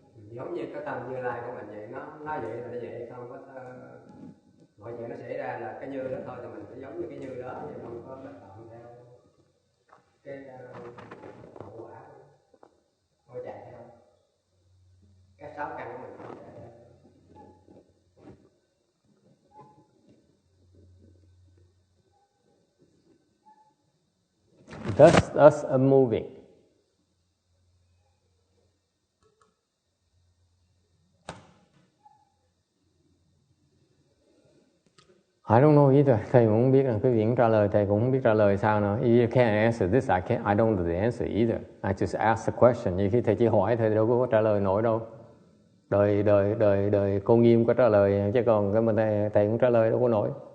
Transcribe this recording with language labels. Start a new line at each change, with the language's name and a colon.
Vietnamese: Giống như cái tâm Như Lai của mình vậy, nó vậy là nó vậy, không có mọi chuyện nó xảy ra là cái như đó thôi, thì mình phải giống như cái như đó, chứ không có bất động theo cái hậu quả, không chạy theo cái sáu căn của mình không chạy theo.
English: Thus unmoving. I don't know either.
Vietnamese: Thầy cũng không biết, là cái việc trả lời thầy cũng không biết trả lời sao nữa.
English: You can't answer this. I don't know the answer either. I just ask the question.
Vietnamese: Nhiều khi thầy chỉ hỏi thầy đâu có trả lời nổi đâu. Đời cô Nghiêm có trả lời, chứ còn cái mình thầy cũng trả lời đâu có nổi.